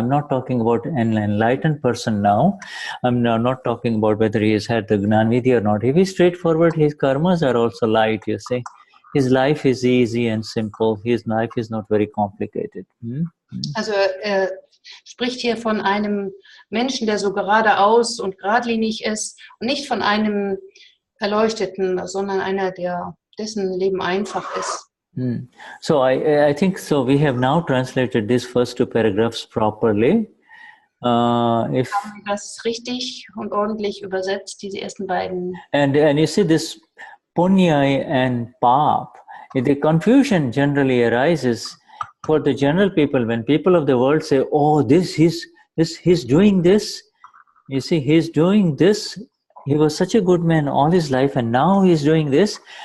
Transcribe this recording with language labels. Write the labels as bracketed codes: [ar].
[en] I'm not talking about an enlightened person now. I'm not talking about whether he has had the Gnanvidya or not. If he's straightforward, his karmas are also light, you see. His life is easy and simple. His life is not very complicated. [de] Also er spricht hier von einem Menschen, der so geradeaus und geradlinig ist und nicht von einem Erleuchteten, sondern einer, dessen Leben einfach ist. [en] So I think so. We have now translated these first two paragraphs properly. [de] Haben wir das richtig und ordentlich übersetzt, diese ersten beiden? [en] And you see this punya and pap. The confusion generally arises for the general people when people of the world say, "Oh, he's doing this." You see, he's doing this. He was such a good man all his life, and now he's doing this.